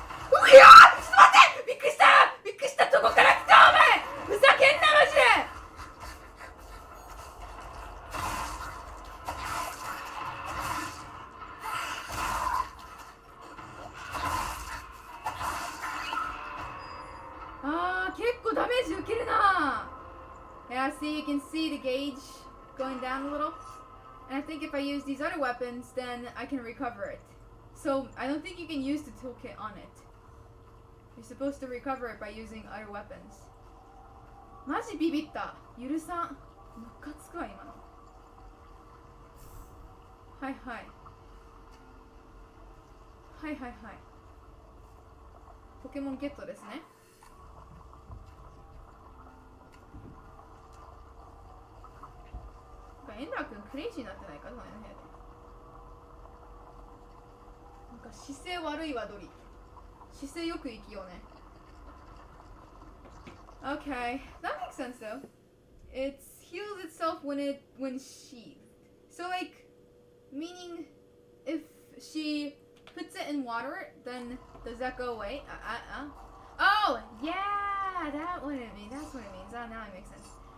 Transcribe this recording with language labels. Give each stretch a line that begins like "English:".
Japanese: うわー！ちょっと待って！びっくりした！びっくりした！どこから来たお前！ふざけんなマジで！あー、結構ダメージ受けるな。
English: Yeah, see, you can see the gauge going down a little. And I think if I use these other weapons, then I can recover it. So, I don't think you can use the toolkit on it. You're supposed to recover it by using other weapons.
Japanese: マジビビった。許さん。ムカつくわ、今の。はいはい。はいはいはい。ポケモンゲットですね。エンダー君クレイジーになってないか隣の部屋で。なんか姿勢悪いわドリ。姿勢よく生きようね。
English: Okay, that makes sense though. It heals itself when sheathed. So like, meaning if she puts it in water, then does that go away? Oh, yeah, that's what it means. Oh, now it makes sense.